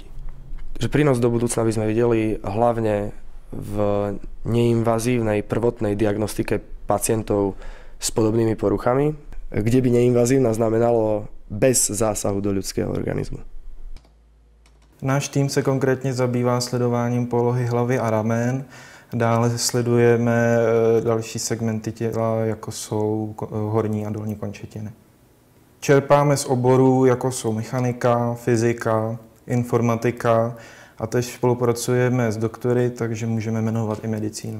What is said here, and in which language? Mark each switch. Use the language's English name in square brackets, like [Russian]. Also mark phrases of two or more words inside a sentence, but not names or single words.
[Slovak] Že prínos do budúcna by sme videli hlavne v neinvazívnej prvotnej diagnostike pacientov s podobnými poruchami, kde by neinvazívna znamenalo bez zásahu do ľudského organizmu. [Czech] Náš tým se konkrétně zabývá sledováním polohy hlavy a ramen. Dále sledujeme další segmenty těla, jako jsou horní a dolní končetiny. Čerpáme z oborů, jako jsou mechanika, fyzika, informatika a tež spolupracujeme s doktory, takže můžeme jmenovat i medicínu.